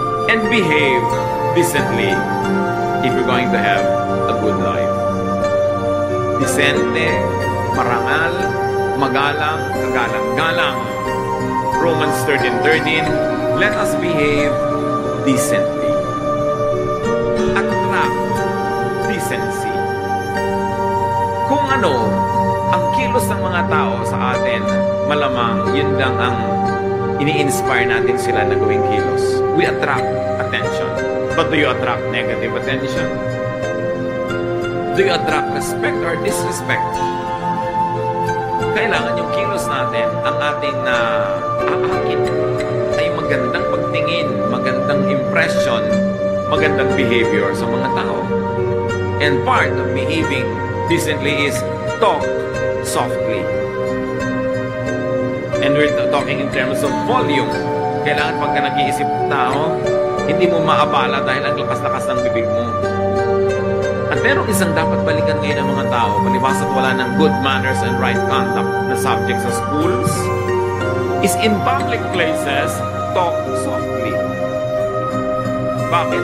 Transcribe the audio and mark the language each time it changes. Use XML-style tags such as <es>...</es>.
<en>And behave decently if you're going to have a good life.</en> <tl>Decente, marangal, magalang, kagalang-galang.</tl> <en>Romans 13:13, let us behave decently. Attract decency.</en> <tl>Kung ano, ang kilos ng mga tao sa atin, malamang yun lang ang ini-inspire natin sila na gawing kilos.</tl> <en>We attract attention. But do you attract negative attention? Do you attract respect or disrespect?</en> <tl>Kailangan yung kilos natin, ang ating aakin ay magandang pagtingin, magandang impression, magandang behavior sa mga tao.</tl> <en>And part of behaving decently is talk softly. And we're talking in terms of volume.</en> <tl>Kailangan pagka nag-iisip ng tao, hindi mo maabala dahil ang lakas-lakas ng bibig mo. At merong isang dapat balikan ngayon ng mga tao, palibas at wala ng good manners and right conduct na subject sa schools,</tl> <en>is in public places, talk softly.</en> <tl>Bakit?</tl>